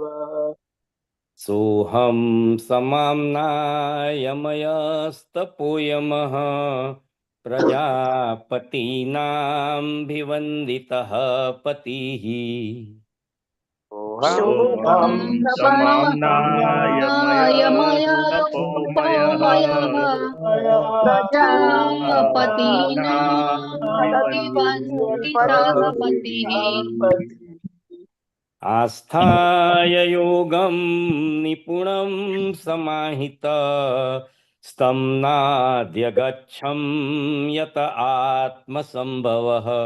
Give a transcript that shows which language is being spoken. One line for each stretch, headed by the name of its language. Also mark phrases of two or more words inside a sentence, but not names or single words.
Sanskrit: સોહમ સમામ્નાય મયસ્તપોયમઃ પ્રજાપતિનામભિવંદિતઃ પતિઃ. સોહમ સમામ્નાય મયસ્તપોમયઃ प्रजापतिनां विवन्दितः पतिः आस्थाय योगं निपुणं समाहितः स्तं नाद्यगच्छं यत आत्मसंभवः